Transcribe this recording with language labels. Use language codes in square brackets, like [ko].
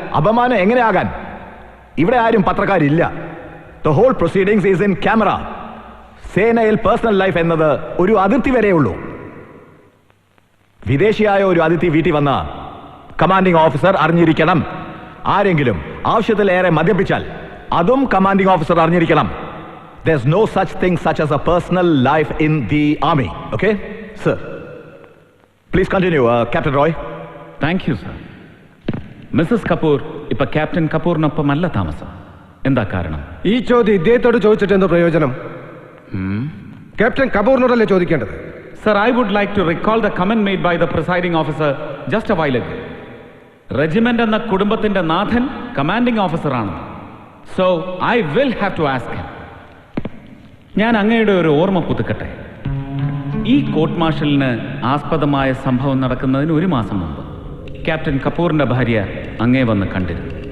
[ml] അപമാനം എങ്ങനെയാകാൻ? ഇവിടെ ആരും പത്രക്കാരില്ല. [en] The whole proceedings is in camera. [ml] സേനയിൽ പേഴ്സണൽ ലൈഫ് എന്നത് ഒരു അതിർത്തി വരെയുള്ളൂ. വിദേശിയായ ഒരു അതിഥി വീട്ടിൽ വന്ന കമാൻഡിംഗ് ഓഫീസർ അറിഞ്ഞിരിക്കണം. ആരെങ്കിലും ആവശ്യത്തിലേറെ മദ്യപിച്ചാൽ അതും കമാൻഡിംഗ് ഓഫീസർ അറിഞ്ഞിരിക്കണം. [en] There's no such thing such as a personal life in the army. Okay? Sir. Please continue, Captain Roy. Thank you sir. [ml] Mrs Kapoor ഇപ്പൊ ക്യാപ്റ്റൻ കപൂറിനൊപ്പമല്ല താമസം. എന്താ കാരണം? ഈ ചോദ്യം ഇദ്ദേഹത്തോട് ചോദിച്ചിട്ട് എന്തോ പ്രയോജനം? ക്യാപ്റ്റൻ കപൂറിനോടല്ലേ ചോദിക്കേണ്ടത്? [en] Sir, I would like to recall the comment made by the presiding officer just a while ago. [ml] Regiment എന്ന കുടുംബത്തിന്റെ നാഥൻ കമാൻഡിംഗ് ഓഫീസറാണ്. [en] So I will have to ask him. [ml] ഞാൻ അങ്ങയുടെ ഒരു ഓർമ്മ പുതുക്കട്ടെ. ഈ കോർട്ട് മാർഷലിന് ആസ്പദമായ സംഭവം നടക്കുന്നതിന് 1 മാസം മുമ്പ് ക്യാപ്റ്റൻ കപൂറിന്റെ ഭാര്യ അങ്ങേ വന്ന് കണ്ടിരുന്നു.